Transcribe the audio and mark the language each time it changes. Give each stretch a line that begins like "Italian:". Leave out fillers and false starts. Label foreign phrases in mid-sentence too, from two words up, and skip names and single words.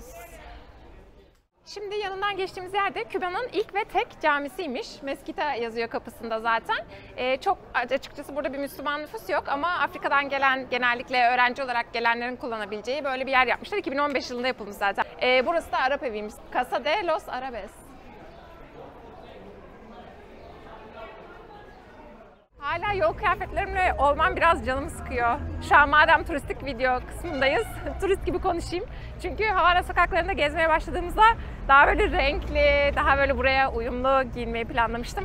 Turkish: Şimdi yanından geçtiğimiz yerde Küba'nın ilk ve tek camisiymiş. Meskita yazıyor kapısında zaten. Çok açıkçası burada bir Müslüman nüfus yok ama Afrika'dan gelen, genellikle öğrenci olarak gelenlerin kullanabileceği böyle bir yer yapmışlar. 2015 yılında yapılmış zaten. Burası da Arap eviymiş. Casa de los Arabes. Hala yol kıyafetlerimle olmam biraz canımı sıkıyor. Şu an madem turistik video kısmındayız, turist gibi konuşayım. Çünkü Havana sokaklarında gezmeye başladığımızda daha böyle renkli, daha böyle buraya uyumlu giyinmeyi planlamıştım.